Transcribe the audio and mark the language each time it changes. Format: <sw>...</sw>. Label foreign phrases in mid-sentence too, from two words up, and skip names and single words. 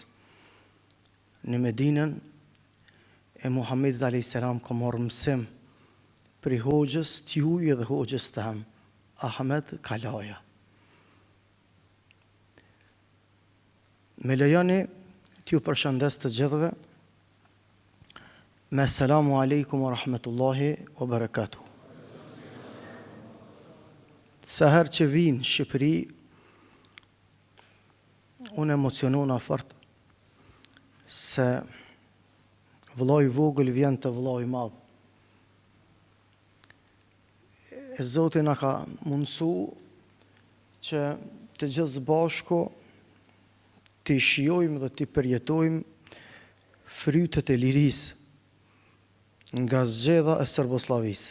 <sq>Në Medinën e Muhamedit</sq> <ar>عليه السلام</ar> <sq>ka marrë mësim për hoxhës tuaj dhe hoxhës tam, Ahmed Kalaja. Me lejoni t'ju përshëndes të gjithëve me</sq> <ar>السلام عليكم ورحمة الله وبركاته.</ar> <sq>Sa herë që vinë në Shqipëri, unë emocionona fort se vëllai i vogël vjen të vëllai i madh. E Zoti na ka mundësu që të gjithë bashku të shijojmë dhe të përjetojmë frytet e lirisë nga zgjedha e Serboslavisë.</sq>